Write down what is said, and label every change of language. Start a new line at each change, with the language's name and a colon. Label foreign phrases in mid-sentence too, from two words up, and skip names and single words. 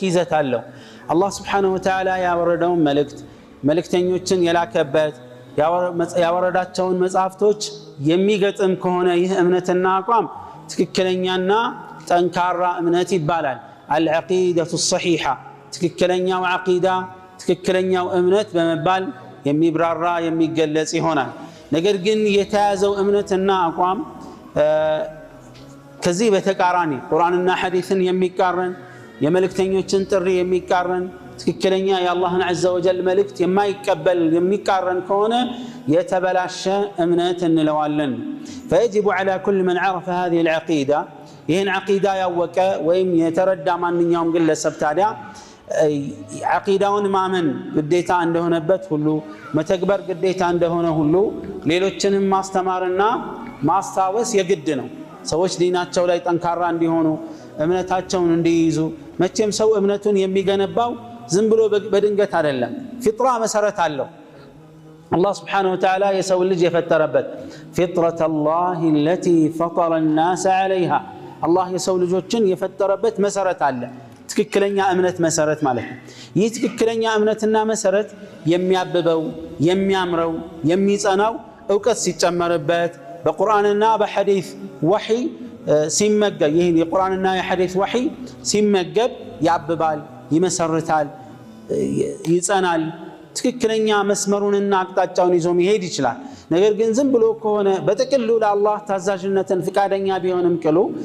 Amharic: ይዘት አለው። አላህ
Arabic: سبحانه وتعالى
Amharic: ያወረደውን መልእክተኞችን የላከበት ያወረዳቸውን መጽሐፍቶች የሚገጥም ከሆነ ይህ እምነትና አቋም ትክክለኛና ጠንካራ እምነት ይባላል።
Arabic: العقيدة الصحيحة
Amharic: ትክክለኛው ዓቂዳ ትክክለኛው እምነት በመባል የሚብራራ የሚገለጽ ይሆናል። ነገር ግን የተያዘው እምነትና አቋም ከዚህ በተቃራኒ ቁርአንና ሐዲስን የሚቃረን የመልእክተኞችን ጥሪ የሚቃረን ትክክለኛ የአላህን
Arabic: عز وجل
Amharic: መልእክት የማይቀበል የሚቃረን ከሆነ የተበላሸ እምነት እንለዋለን።
Arabic: فيجب على كل من عرف هذه العقيدة
Amharic: ይህን ዓቂዳ ያወቀ ወይም የተረዳ ማንኛውም ግለሰብ ታዲያ ዓቂዳውን ማመን ግዴታ እንደሆነበት ሁሉ መተግበር ግዴታ እንደሆነ ሁሉ ሌሎችንም ማስተማርና ማስታወስ የግድ ነው። ሰዎች ዲናቸው ላይ ጠንካራ እንዲሆኑ እምነታቸውን እንዲይዙ። መቼም ሰው እምነቱን የሚገነባው ዝም ብሎ በድንገት አይደለም። ፊጥራ መሰረት አለው።
Arabic: الله سبحانه وتعالى
Amharic: የሰው ልጅ የፈጠረበት
Arabic: فطرة الله التي فطر الناس عليها الله
Amharic: የሰው ልጆችን የፈጠረበት መሰረት አለ። ትክክለኛ እምነት መሰረት ማለት ነው። ይህ ትክክለኛ እምነትና መሰረት የሚያብበው የሚያምረው የሚጸናው ዕውቀት ሲጨመርበት በቁርአንና በሐዲስ ወህይ ሲመገብ ይህን የቁርአንና የሐዲስ ወህይ ሲመገብ ያብባል፣ ይመሰርታል፣ ይጸናል። ትክክለኛ መስመሩንና አቅጣጫውን ይዞ መሄድ ይችላል። ነገር ግን ዝም ብሎ ከሆነ በጥቅሉ ለአላህ ታዛዥነትን ፍቃደኛ ቢሆንም ቅሉ